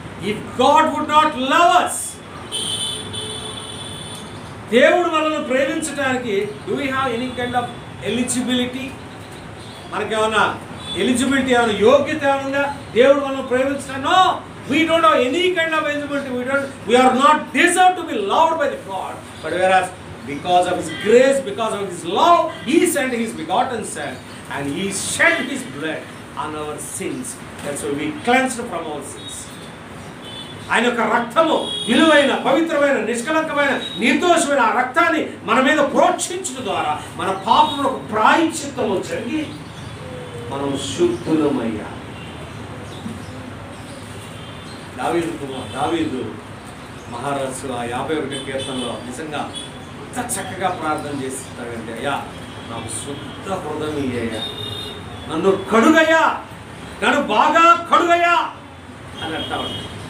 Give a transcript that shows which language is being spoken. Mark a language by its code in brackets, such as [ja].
[en] if God would not love us, [te] దేవుడు మనల్ని ప్రేమించడానికి [en] Do we have any kind of eligibility? [te] మనకేమన్నా eligibility, ఏమైనా యోగ్యత ఏమైనా ఉందా దేవుడు మనల్ని ప్రేమించడానికి? [en] No, we don't have any kind of eligibility. We are not deserved to be loved by the God, but whereas because of his grace, because of his love, he sent his begotten son and he shed his blood on our sins. That's why we cleansed from our sins. [te] ఆయన యొక్క రక్తము విలువైన, పవిత్రమైన, నిష్కలంకమైన, నిర్దోషమైన ఆ రక్తాన్ని మన మీద ప్రోక్షించడం ద్వారా మన పాపములకు ప్రాయశ్చిత్తము జరిగి మనం శుద్ధులమయ్యా. దావీదు మహారాజు ఆ 51వ కీర్తనలో నిజంగా ఎంత చక్కగా ప్రార్థన చేస్తాడంటే, అయ్యా నాకు శుద్ధ హృదయం ఇయ్యయ్యా, నన్ను కడుగయ్యా, నన్ను బాగా కడుగయ్యా అని అంటా ఉంటాడు.